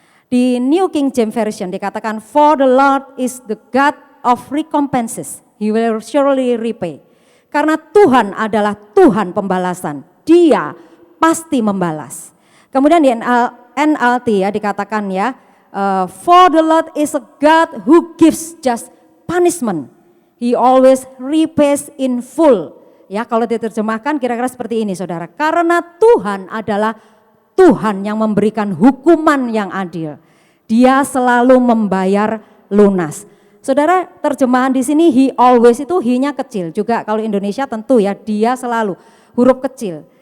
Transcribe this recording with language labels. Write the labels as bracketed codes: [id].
[id] Di New King James Version dikatakan, for the Lord is the God of recompenses, he will surely repay. Karena Tuhan adalah Tuhan pembalasan, dia pasti membalas. Kemudian di NLT ya dikatakan ya, [en] For the Lord is a God who gives just punishment. He always repays in full. [id] Ya, kalau diterjemahkan kira-kira seperti ini saudara. Karena Tuhan adalah Tuhan yang memberikan hukuman yang adil. Dia selalu membayar lunas. Saudara, terjemahan di sini he always itu he-nya kecil. Juga kalau Indonesia tentu ya dia selalu huruf kecil.